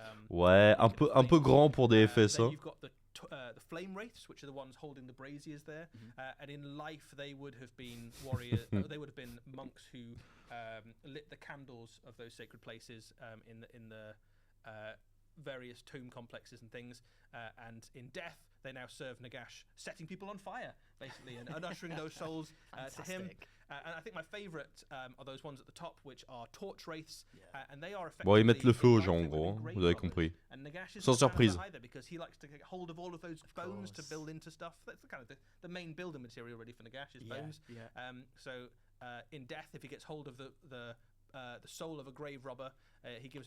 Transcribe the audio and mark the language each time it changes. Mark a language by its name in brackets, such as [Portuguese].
[French] Ouais, un peu grand pour des FS. Hein. [English] The flame wraiths, which are the ones holding the braziers there, and in life they would have been warriors. They would have been monks who lit the candles of those sacred places in the various tomb complexes and things. And in death, they now serve Nagash, setting people on fire, basically, and ushering those souls to him. And I think my favorite are those ones at the top, which are torch wraiths, and they are effectively. [French] Bon, ils mettent le feu aux gens, en gros, hein, vous avez compris. Sans surprise. [English] Because he likes to get hold of all of those bones to build into stuff. That's kind of the main building material, really, for Nagash is bones. So in death, if he gets hold of the soul of a grave robber, he gives.